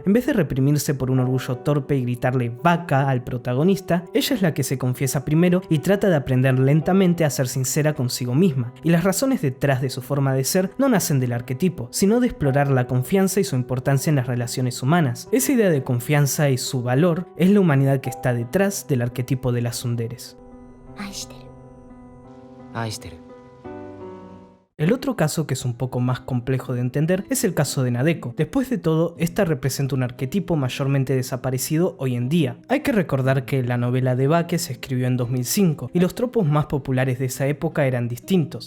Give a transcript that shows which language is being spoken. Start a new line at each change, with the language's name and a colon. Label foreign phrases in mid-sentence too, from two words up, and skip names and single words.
Spanish: En vez de reprimirse por un orgullo torpe y gritarle vaca al protagonista, ella es la que se confiesa primero y trata de aprender lentamente a ser sincera consigo misma, y las razones detrás de su forma de ser no nacen del arquetipo, sino de explorar la confianza y su importancia en las relaciones humanas. Esa idea de confianza y su valor es la humanidad que está detrás del arquetipo de las tsunderes.
Japanese: 愛してる。愛してる。
Spanish: El otro caso que es un poco más complejo de entender es el caso de Nadeko. Después de todo, esta representa un arquetipo mayormente desaparecido hoy en día. Hay que recordar que la novela de Bake se escribió en 2005 y los tropos más populares de esa época eran distintos.